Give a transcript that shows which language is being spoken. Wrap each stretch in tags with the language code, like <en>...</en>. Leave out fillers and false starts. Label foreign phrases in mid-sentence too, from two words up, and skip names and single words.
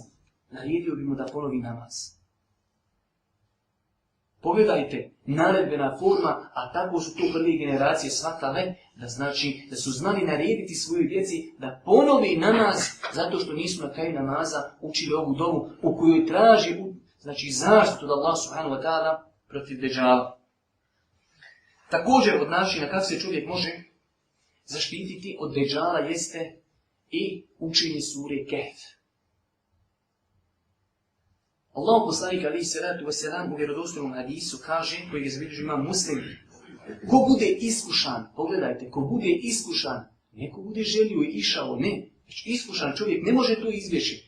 <bs>Naredio bi mu da ponovi namaz. Pogledajte, naredbena forma, a tako su to prve generacije shvatale, da znači da su znali narediti svojoj djeci da ponovi namaz, zato što nisu na kraju namaza učili ovu dovu u kojoj traži znači zaštitu od Allaha</bs> <ar>سبحانه وتعالى</ar> <bs>protiv Dejjala. Također od načina kako se čovjek može zaštititi od Dejjala jeste i učenje sure Kehf. Allahov poslanik</bs> <ar>عليه الصلاة والسلام</ar> <bs>u vjerodostojnom hadisu kaže, koji je zabilježio imam Muslim, ko bude iskušan, pogledajte, ko bude iskušan, neko bude želio i išao, ne, znači iskušan čovjek ne može to izbjeći.</bs>